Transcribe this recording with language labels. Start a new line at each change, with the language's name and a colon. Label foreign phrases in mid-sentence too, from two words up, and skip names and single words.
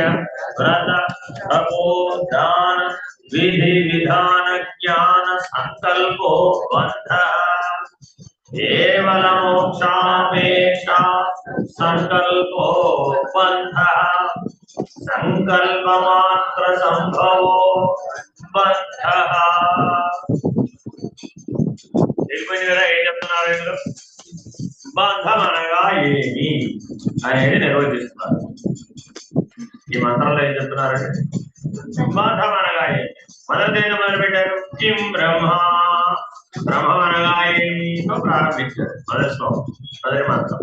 Sanskrit: व्रत तपो दान विधि विधान ज्ञान संकल्पो बन्धः केवल मोक्षापेक्षा संकल्पो बन्धः संकल्प मात्र संभवो बन्धः
Telugu: బంధం అనగా ఏమి అనేది నిర్వచిస్తున్నారు. ఈ మంత్రంలో ఏం చెప్తున్నారంటే బంధం అనగా ఏమి మొదటి మొదలు పెట్టారు.
Sanskrit: కిం బ్రహ్మ
Telugu: బ్రహ్మం అనగా ఏమితో ప్రారంభించారు మొదటి శ్లోకం మొదటి మంత్రం.